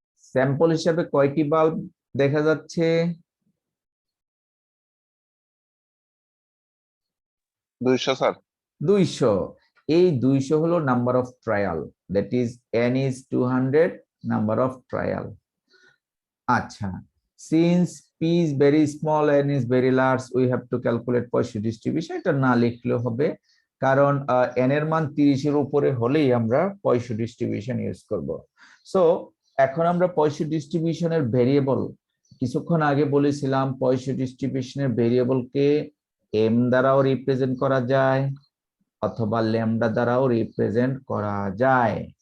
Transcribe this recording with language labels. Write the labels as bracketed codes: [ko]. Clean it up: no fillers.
[bn] Sample হিসাবে কয়টি bulb দেখা যাচ্ছে? 200 স্যার। 200। এই 200 হলো [en] Number of trial, that is n is 200 number of trial. আচ্ছা, since p is very small n is very large, we have to calculate Poisson distribution। [bn] এটা না লিখলেও হবে, কারণ n এর মান 30 এর উপরে হলেই আমরা Poisson distribution ইউজ করব। সো এখন আমরা Poisson ডিস্ট্রিবিউশনের ভেরিয়েবল, কিছুক্ষণ আগে বলেছিলাম Poisson ডিস্ট্রিবিউশনের ভেরিয়েবলকে m দ্বারাও রিপ্রেজেন্ট করা যায় অথবা ল্যামডা দ্বারাও রিপ্রেজেন্ট করা যায়।